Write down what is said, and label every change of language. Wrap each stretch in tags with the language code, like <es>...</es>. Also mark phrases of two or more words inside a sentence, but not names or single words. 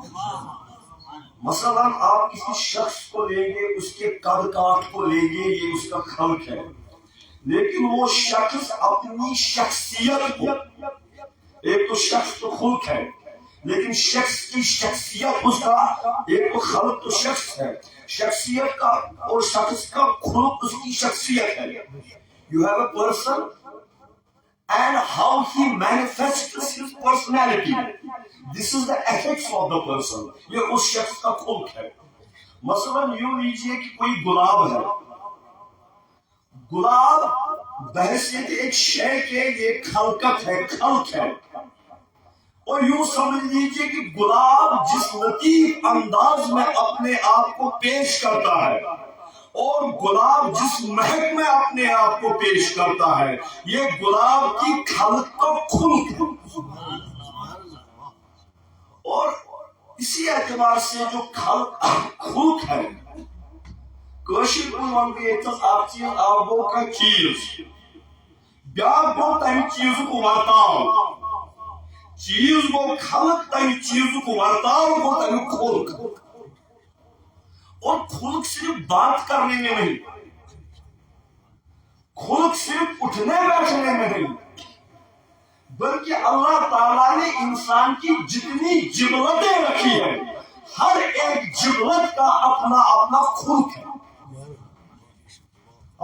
<ur>مثلا آپ کسی شخص کو لیں گے، اس کے قد کاٹ کو لیں گے، یہ اس کا خلق ہے، لیکن وہ شخص اپنی شخصیت کو، ایک تو شخص تو خلق ہے، لیکن شخص کی شخصیت اس کا، ایک تو خلق تو شخص ہے، شخصیت کا اور شخص کا خلق اس کی شخصیت ہے۔</ur> <en>You have a person and how he manifests his personality. This is the ethics of the person.</en> <ur>یہ اس شخص کا خلق ہے۔ مثلا یوں لیجئے کہ کوئی گلاب ہے، گلاب بحیثیت ایک شے کے یہ خلقت ہے، خلق ہے، اور یوں سمجھ لیجئے کہ گلاب جس لطیف انداز میں اپنے آپ کو پیش کرتا ہے اور گلاب جس مہک میں اپنے آپ کو پیش کرتا ہے، یہ گلاب کی خلق کا خلق ہے۔ اور اسی اعتبار سے جو خلق ہے،</ur> <ks>کٲشِر پٲٹھۍ وَنہٕ بہٕ ییٚتٮ۪س اکھ چیٖز اکھ گوٚو کانٛہہ چیٖز، بیٛاکھ گوٚو تَمہِ چیٖزُک ورتاو، چیٖز گوٚو خلق، تَمہِ چیٖزُک ورتاو گوٚو تَمیُک خلق۔</ks> <ur>اور خلق صرف بات کرنے میں نہیں، خلق صرف اٹھنے بیٹھنے میں نہیں، بلکہ اللہ تعالیٰ نے انسان کی جتنی جبلتیں رکھی ہیں، ہر ایک جبلت کا اپنا اپنا خلق ہے۔</ur>